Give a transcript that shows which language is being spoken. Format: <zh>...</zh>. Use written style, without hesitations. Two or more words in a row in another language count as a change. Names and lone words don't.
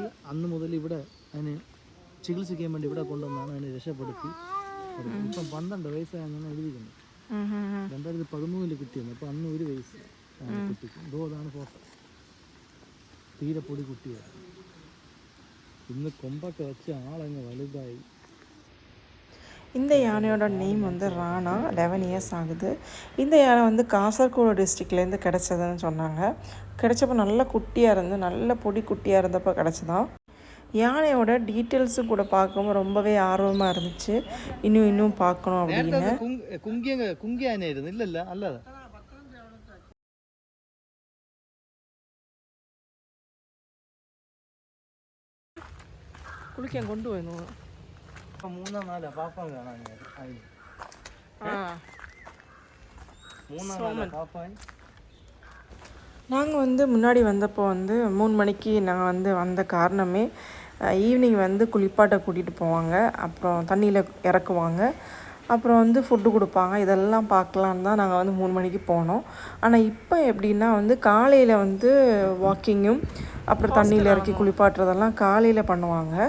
<ml>അന്ന് മുതൽ ഇവിടെ അതിന് ചികിത്സിക്കാൻ വേണ്ടി ഇവിടെ കൊണ്ടുവന്നാണ് അതിനെ രക്ഷപ്പെടുത്തി. ഇപ്പം 12 വയസ്സായെന്നാണ് എഴുതിക്കുന്നത്. 2013 കിട്ടിയത്. അപ്പം അന്ന് 1 വയസ്സ് കുട്ടിക്ക്. അതാണ് ഫോട്ടോ. തീരെ പൊടി കുട്ടിയാണ്. ഇന്ന് കൊമ്പൊക്കെ വെച്ച് ആളങ്ങ് വലുതായി.</ml> <ta>இந்த யானையோட நேம் வந்து ராணா. 11 இயர்ஸ் ஆகுது. இந்த யானை வந்து காசர்கோடு டிஸ்ட்ரிக்ட்லேருந்து கிடச்சதுன்னு சொன்னாங்க. கிடச்சப்போ நல்ல குட்டியாக இருந்து, நல்ல பொடி குட்டியாக இருந்தப்போ கிடச்சிதான். யானையோட டீட்டெயில்ஸும் கூட பார்க்கும்போது ரொம்பவே ஆர்வமாக இருந்துச்சு. இன்னும் பார்க்கணும் அப்படின்னு.</ta> <ml>കുങ്കി ആനയായിരുന്നു. ഇല്ലല്ല, അല്ലാതെ കുളിക്കാൻ കൊണ്ടുപോയി 3-4 പാപ്പാൻ കാണാൻ. 3-4 പാപ്പാൻ.</ml> <ta>நாங்கள் வந்து முன்னாடி வந்தப்போ வந்து 3 மணிக்கு நாங்கள் வந்து வந்த காரணமே ஈவினிங் வந்து குளிப்பாட்டை கூட்டிகிட்டு போவாங்க, அப்புறம் தண்ணியில் இறக்குவாங்க, அப்புறம் வந்து ஃபுட்டு கொடுப்பாங்க. இதெல்லாம் பார்க்கலான்னு தான் நாங்கள் வந்து 3 மணிக்கு போனோம். ஆனால் இப்போ எப்படின்னா வந்து காலையில் வந்து வாக்கிங்கும் அப்புறம் தண்ணியில் இறக்கி குளிப்பாட்டுறதெல்லாம் காலையில் பண்ணுவாங்க.</ta>